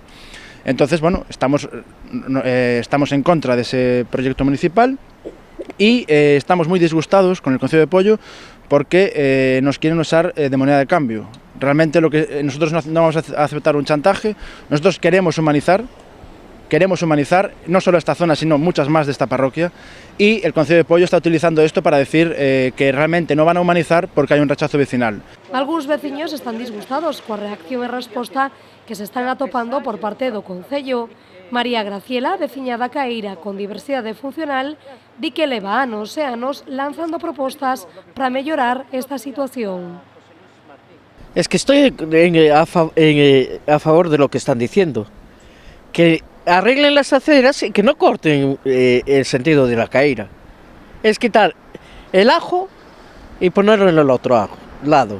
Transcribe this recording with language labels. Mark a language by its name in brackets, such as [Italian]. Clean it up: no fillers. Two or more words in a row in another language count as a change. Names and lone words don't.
[Spanish] Entonces, bueno, estamos en contra de ese proyecto municipal y estamos muy disgustados con el Concello de Pollo porque nos quieren usar de moneda de cambio. Realmente nosotros no vamos a aceptar un chantaje, nosotros queremos humanizar no solo esta zona, sino muchas más de esta parroquia, y el Concello de Pollo está utilizando esto para decir que realmente no van a humanizar porque hay un rechazo vecinal. [Galician] Algúns veciños están disgustados coa reacción e resposta que se están atopando por parte do Concello. María Graciela, veciña da Caeira con diversidade funcional, di que leva anos e anos lanzando propostas para mellorar esta situación. [Spanish] Es que estoy a favor de lo que están diciendo, que arreglen las aceras y que no corten el sentido de la Caeira. Es quitar el ajo y ponerlo en el otro lado.